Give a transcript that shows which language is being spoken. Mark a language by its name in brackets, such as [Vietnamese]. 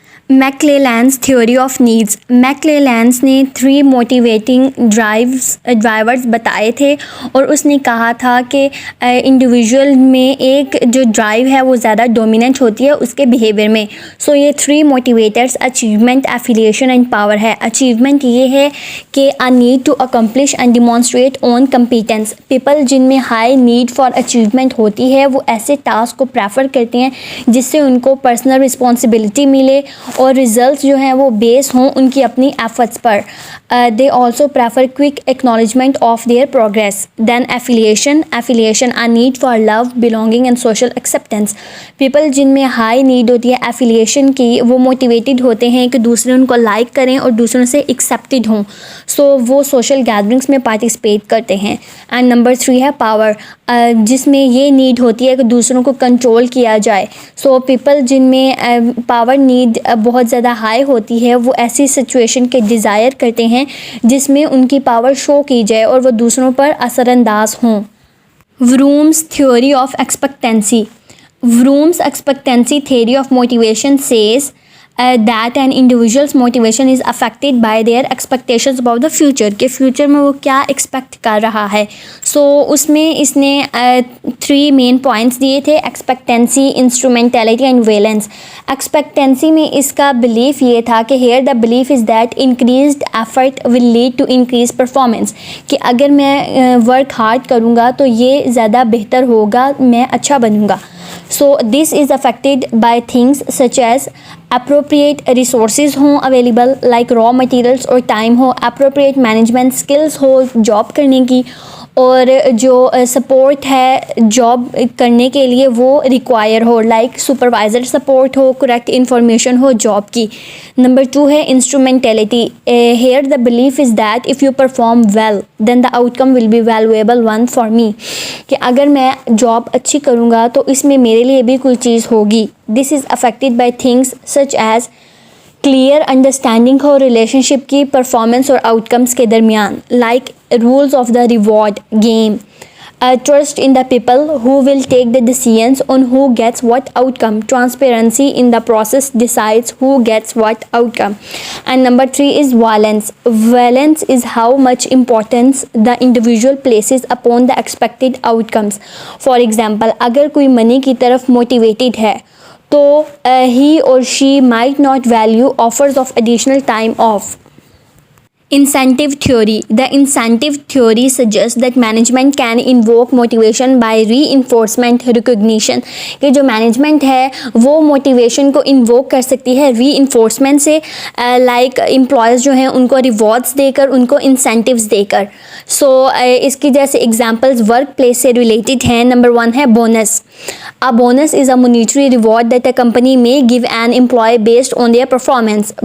[Urdu] میکلیلینز theory of needs. میکلیلینز نے 3 motivating drivers بتائے تھے اور اس نے کہا تھا کہ انڈیویژول میں ایک جو ڈرائیو ہے وہ زیادہ ڈومیننٹ ہوتی ہے اس کے بیہیویئر میں. سو یہ 3 motivators achievement, affiliation and power ہے. اچیومنٹ یہ ہے کہ [English] a need to accomplish and demonstrate own competence. [Urdu] People جن میں ہائی نیڈ فار اچیومنٹ ہوتی ہے وہ ایسے ٹاسک کو پریفر کرتے ہیں جس سے ان کو پرسنل رسپانسبلٹی ملے اور ریزلٹس جو ہیں وہ بیس ہوں ان کی اپنی efforts per. [English] They also prefer quick acknowledgement of their progress. Then affiliation a need for love, belonging and social acceptance. [Urdu] People جن میں ہائی نیڈ ہوتی ہے ایفیلیشن کی وہ موٹیویٹڈ ہوتے ہیں کہ دوسرے ان کو لائک کریں اور دوسروں سے ایکسیپٹڈ ہوں. سو وہ سوشل گیدرنگس میں پارٹیسپیٹ کرتے ہیں. اینڈ نمبر 3 ہے پاور, جس میں یہ نیڈ ہوتی ہے کہ دوسروں کو کنٹرول کیا جائے. سو پیپل جن میں پاور نیڈ بہت زیادہ ہائی ہوتی ہے وہ ایسی سچویشن کے ڈیزائر کرتے ہیں جس میں ان کی پاور شو کی جائے اور وہ دوسروں پر اثر انداز ہوں. ورومز theory of expectancy. [English] Vroom's expectancy theory of motivation says that an individual's motivation is affected by their expectations about the future. [Urdu] کہ فیوچر میں وہ کیا ایکسپیکٹ کر رہا ہے. سو اس میں اس نے 3 مین پوائنٹس دیے تھے: ایکسپیکٹنسی, انسٹرومینٹیلٹی اینڈ ویلنس. ایکسپیکٹنسی میں اس کا بلیف یہ تھا کہ [English] Here the belief is that increased effort will lead to increase performance. [Urdu] کہ اگر میں ورک ہارڈ کروں گا تو یہ زیادہ بہتر ہوگا, میں اچھا بنوں گا. [English] So this is affected by things such as appropriate resources [Urdu] ہوں [English] available like raw materials [Urdu] اور time ہو, [English] appropriate management skills [Urdu] ہو جاب کرنے کی, اور جو سپورٹ ہے جاب کرنے کے لیے وہ ریکوائر ہو لائک سپروائزر سپورٹ ہو, کریکٹ انفارمیشن ہو جاب کی. نمبر 2 ہے انسٹرومینٹیلٹی. [English] Here the belief is that if you perform well then the outcome will be valuable one for me. [Urdu] کہ اگر میں جاب اچھی کروں گا تو اس میں میرے لیے بھی کوئی چیز ہوگی. [English] this is affected by things such as clear understanding ہو relationship [Urdu] کی پرفارمنس اور آؤٹ کمس کے درمیان, [English] Like rules of the reward game, trust in the people who will take the decisions on who gets what outcome, transparency in the process decides who gets what outcome. And number 3 is valence. Valence is how much importance the individual places upon the expected outcomes. For example [Urdu] اگر کوئی منی کی طرف motivated ہے تو [English] he or she might not value offers of additional time off. Incentive theory. The incentive theory suggests that management can invoke motivation by reinforcement recognition. [Urdu] کہ جو management ہے وہ موٹیویشن کو انووک کر سکتی ہے ری انفورسمنٹ سے, لائک امپلائیز جو ہیں ان کو ریوارڈس دے کر, ان کو انسینٹیوز دے کر. سو اس کی جیسے ایگزامپلز ورک پلیس سے ریلیٹڈ ہیں. نمبر 1 ہے bonus. [English] A bonus is a monetary reward that a company may give an employee based on their performance.